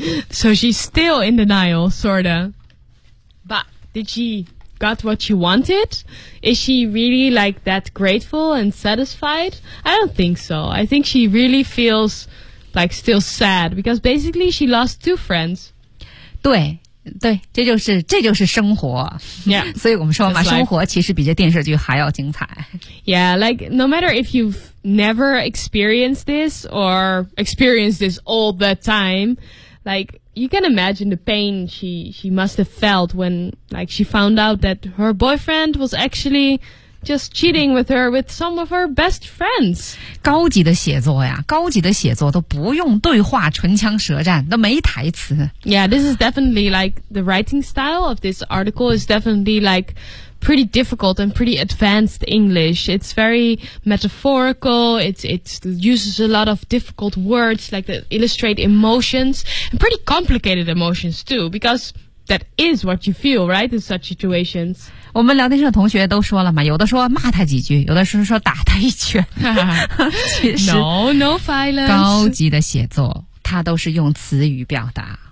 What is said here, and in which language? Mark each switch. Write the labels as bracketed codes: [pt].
[en] So she's still in denial, sorta. But did she... Got what she wanted? Is she really like that grateful and satisfied? I don't think so. I think she really feels like still sad because basically she lost two friends. [zh] 对对，这就是生活。 [en] Yeah. [zh] 所以我们说嘛，生活其实比这电视剧还要精彩。 [en] Yeah, like no matter if you've never experienced this or experienced this all the time, like, you can imagine the pain she must have felt when, like, she found out that her boyfriend was actually just cheating with her with some of her best friends. [zh] 高级的写作呀，高级的写作都不用对话，唇枪舌战，都没台词。 [en] Yeah, this is definitely, like, the writing style of this article is definitely, like,pretty difficult and pretty advanced English. It's very metaphorical. It uses a lot of difficult words, like to illustrate emotions, and pretty complicated emotions too, because that is what you feel, right, in such situations. [zh] 我们聊天室的同学都说了嘛，有的说骂他几句，有的是说打他一拳。 [en] No, no violence. [zh] 高级的写作，它都是用词语表达。